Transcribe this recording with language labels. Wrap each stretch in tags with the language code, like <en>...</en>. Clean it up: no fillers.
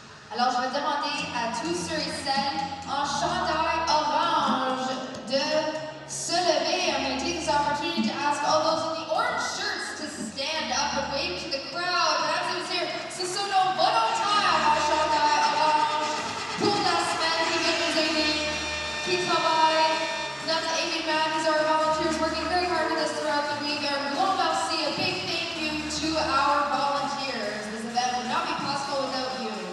<fr>Alors, je vais demander à tous ceux et celles en chandail orange de se lever.</fr> <en>I'm going to take this opportunity to ask all those in the orange shirts to stand up and wave to the crowd.</en> <fr>Mesdames et messieurs, ce sont nos volontaires en chandail orange pour la semaine qui vient nous aider, qui travaillent. Notre événement,</fr> <en>these are our volunteers working very hard with us throughout the week.</en> <fr>Un grand merci,</fr> <en>a big thank you to our volunteers. This event would not be possible without you.</en>